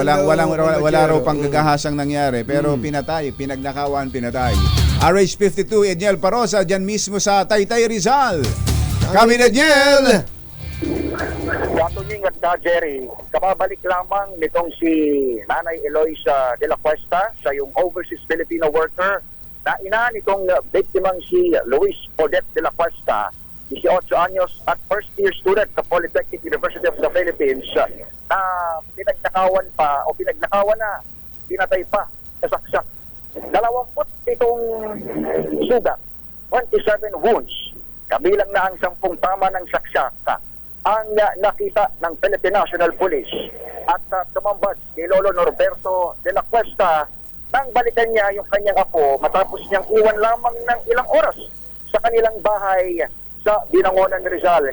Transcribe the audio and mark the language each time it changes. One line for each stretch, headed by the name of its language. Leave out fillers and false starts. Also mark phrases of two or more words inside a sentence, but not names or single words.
Filipino: wala raw pang gagahasang nangyari, pero pinagnakawan, pinatay. RH52, Edniel Parosa, dyan mismo sa Taytay Rizal. Kami na Edniel! Katunying at Jerry, kababalik lamang nitong si Nanay Eloisa de la Cuesta, siya yung overseas Filipino worker na ina nitong biktimang si Luis Odette de la Cuesta, 18 anyos at
English: first year student
Filipino: sa Polytechnic University of the Philippines, na pinagnakawan na, pinatay pa sa saksak. 27 sugat, 27 wounds, kabilang na ang 10 tama ng saksak ang nakita ng Philippine National Police at tumambad ni Lolo Norberto de la Cuesta nang balikan niya yung kanyang apo matapos niyang iwan lamang ng ilang oras sa kanilang bahay sa Binangonan, Rizal.